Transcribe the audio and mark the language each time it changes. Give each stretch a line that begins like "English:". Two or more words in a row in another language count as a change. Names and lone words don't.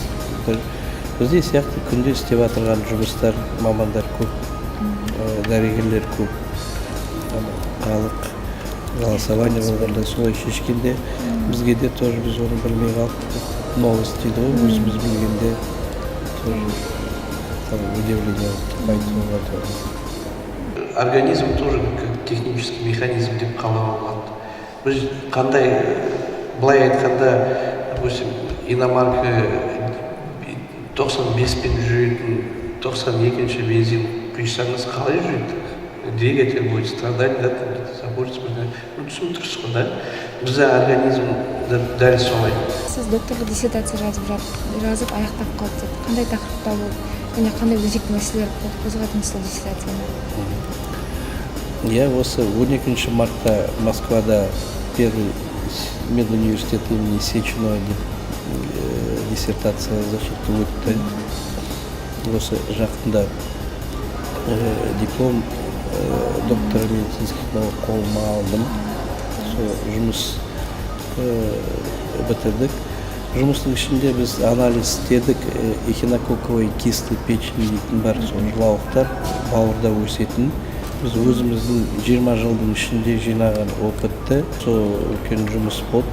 Kazakh: Бізде сияқты күнде істеп отырған жұмыстар, мамандар көп, дәрігерлер көп. Халық голосование болғанда солай шешкенде, бізге де тоже біз оны білмей қалып, новость дейді ғой, өзіміз білгенде удивление айтуға тоже.
Russian: Организм тоже как технический механизм
Kazakh: деп қалауға болады. Біз қандай, былай айтқанда, допустим, иномарка 95-пен жүретін 92-ші бензин құйсаңыз қалай жүреді?
Russian: Двигатель будет страдать, да, заборется.
Kazakh: Түсініп тұрсыз ғой, да? Бізде организм дәл солай. Сіз докторлық диссертация жазып аяқтап қалды деді. Қандай тақырыпта болды? Және қандай өзекті мәселелер қозғадыңыз сол диссертацияны? Я осы 12 мартта Москвада
Russian: первый медуниверситет имени Сеченова диссертация защиты
Kazakh: өтті. Осы жақында
Russian: диплом доктора медицинских наук
Kazakh: қолыма алдым. Жұмыс бітірдік. Жұмыстың ішінде біз анализ істедік,
Russian: эхинококковый кисты печень
Kazakh: дейтін бар, жылауықтар бауырда өсетін. Біз өзіміздің 20 жылдың ішінде жинаған опытты, сол үлкен жұмыс болды.